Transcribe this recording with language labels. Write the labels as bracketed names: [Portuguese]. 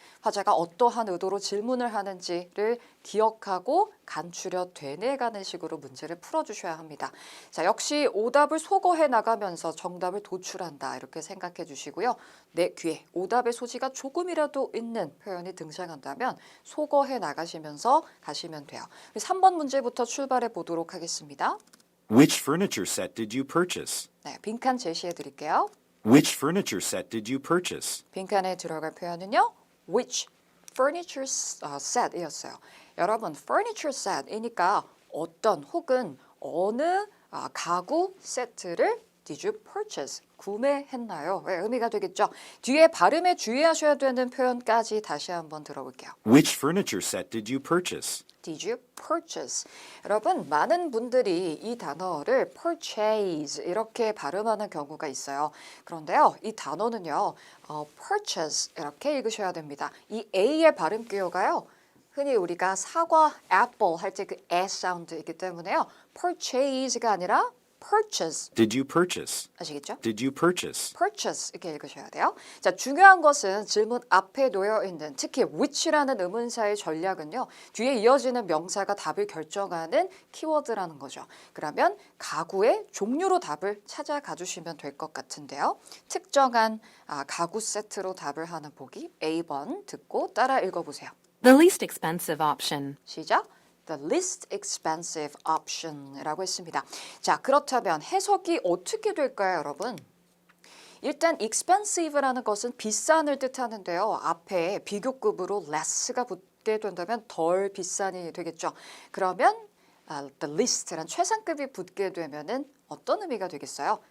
[Korean] 화자가 어떠한 의도로 질문을 하는지를 기억하고 간추려 되뇌가는 식으로 문제를 풀어주셔야 합니다. 자, 역시 오답을 소거해 나가면서 정답을 도출한다 이렇게 생각해 주시고요. 내 귀에 오답의 소지가 조금이라도 있는 표현이 등장한다면 소거해 나가시면서 가시면 돼요. 3번 문제부터 출발해 보도록 하겠습니다. [English] Which furniture set did you purchase? [Korean] 네, 빈칸 제시해 드릴게요. [English] Which furniture set did you purchase? [Korean] 빈칸에 들어갈 표현은요. [English] Which furniture set [Korean] 이었어요. 여러분, furniture set이니까 어떤 혹은 어느 가구 세트를 [English] did you purchase? [Korean] 구매했나요? 왜 의미가 되겠죠? 뒤에 발음에 주의하셔야 되는 표현까지 다시 한번 들어볼게요. [English] Which furniture set did you purchase? Did you purchase? [Korean] 여러분, 많은 분들이 이 단어를 purchase 이렇게 발음하는 경우가 있어요. 그런데요, 이 단어는요, purchase 이렇게 읽으셔야 됩니다. 이 A의 발음 기호가요, 흔히 우리가 사과, apple 할 때 그 에 사운드이기 때문에요, purchase가 아니라 purchase. [English] Did you purchase? [Korean] 아시겠죠? [English] Did you purchase? [Korean] purchase 이렇게 읽으셔야 돼요. 자, 중요한 것은 질문 앞에 놓여 있는 특히 which라는 의문사의 전략은요. 뒤에 이어지는 명사가 답을 결정하는 키워드라는 거죠. 그러면 가구의 종류로 답을 찾아가 주시면 될 것 같은데요. 특정한 가구 세트로 답을 하는 보기 A번 듣고 따라 읽어보세요. [English] The least expensive option. [Korean] 시작. [English] The least expensive option [Korean] 이라고 했습니다. 자, 그렇다면 해석이 어떻게 될까요, 여러분? 일단 expensive라는 것은 비싼을 뜻하는데요. 앞에 비교급으로 less가 붙게 된다면 덜 비싼이 되겠죠. 그러면 the least란 최상급이 붙게 되면은 어떤 의미가 되겠어요?